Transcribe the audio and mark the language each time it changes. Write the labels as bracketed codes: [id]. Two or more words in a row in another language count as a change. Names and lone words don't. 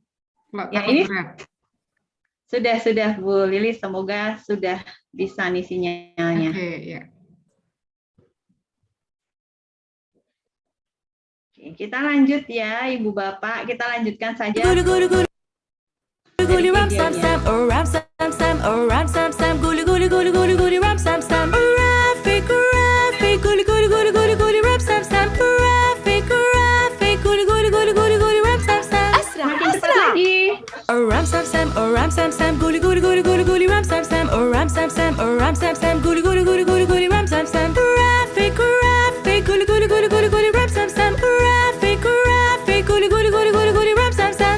[id] Ya, ini sudah Bu Lili, semoga sudah bisa nih sinyalnya. Oke, ya. Oke, kita lanjut ya, Ibu Bapak. Kita lanjutkan saja. Guli ram sam sam, oh ram sam sam, oh ram sam sam, guli ram sam sam, Rafi guli ram sam sam, Rafi guli ram sam sam. Asra. Oh ram sam sam, oh ram sam sam, guli ram sam sam, oh ram sam sam, oh ram sam sam, guli ram sam sam, Rafi guli ram sam sam, Rafi guli ram sam sam.